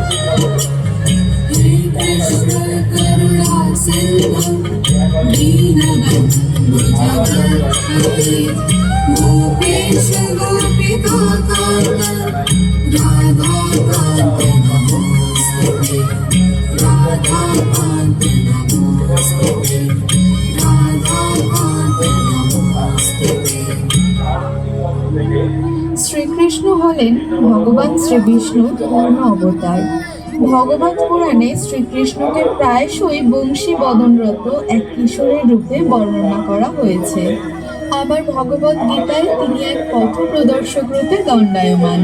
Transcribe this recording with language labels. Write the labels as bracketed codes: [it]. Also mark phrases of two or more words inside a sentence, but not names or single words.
[sa] गोपेश गोपिकान्त राधाकान्त नमोस्तुते राधाकान्त नमोस्तुते राधाकान्त नमोस्तुते। [bn] শ্রীকৃষ্ণ হলেন ভগবান শ্রীবিষ্ণুর পূর্ণ অবতার। ভগবত পুরাণে শ্রীকৃষ্ণকে প্রায়শই বংশী বদনরত এক কিশোরের রূপে বর্ণনা করা হয়েছে। আবার ভগবত গীতায় তিনি এক পথ প্রদর্শক রূপে দণ্ডায়মান।